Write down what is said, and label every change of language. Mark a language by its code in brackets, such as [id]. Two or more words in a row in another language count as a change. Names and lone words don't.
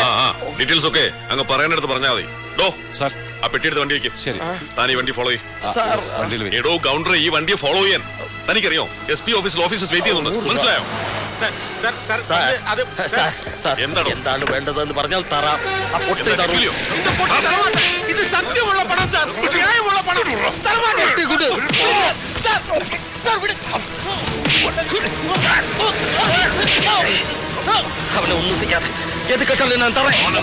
[ml] ഡീറ്റെയിൽസ് ഒക്കെ അങ്ങ് പറയാനെടുത്ത് പറഞ്ഞാൽ മതി. സാർ, ആ പെട്ടിയെടുത്ത് വണ്ടി വയ്ക്കും. ശരി, താൻ ഈ വണ്ടി ഫോളോ ചെയ്യും. എടോ ഗൗണ്ടർ, ഈ വണ്ടിയെ ഫോളോ ചെയ്യാൻ തനിക്കറിയോ? SP ഓഫീസിൽ [en] officers wait [ml] ചെയ്യുന്നുണ്ട്. മനസ്സിലായോ? എന്താണ് വേണ്ടതെന്ന് പറഞ്ഞാൽ തരാം. [ta] இது சத்தியமுள்ள பணம் சார். நியாயமுள்ள பணம். தரமாட்டேன். குடு. சார் விடு. [ml] അവനെ ഒന്നും ചെയ്യാതെ ഏത് കെട്ടല്ലേ ഞാൻ തറേ.